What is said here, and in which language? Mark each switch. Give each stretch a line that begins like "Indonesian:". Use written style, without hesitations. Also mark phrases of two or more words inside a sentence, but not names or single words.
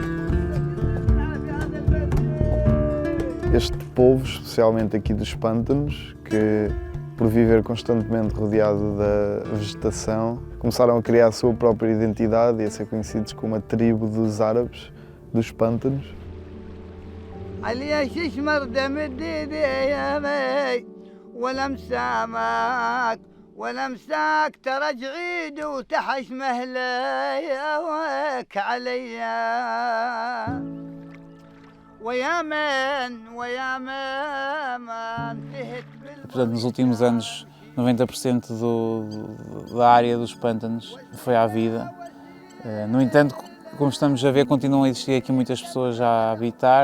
Portuguese: Este povo, especialmente aqui dos pântanos, que por viver constantemente rodeado da vegetação, começaram a criar a sua própria identidade e a ser conhecidos como a tribo dos árabes dos pântanos.
Arabic: عليش يشمر دم الديدي يا مي ولا مسامك ولا مساك ترى جعيد وتحش مهلايا وك عليا ويا من تهت
Portuguese: Portanto, nos últimos anos, 90% da área dos pântanos foi à vida. No entanto, como estamos a ver, continuam a existir aqui muitas pessoas a habitar.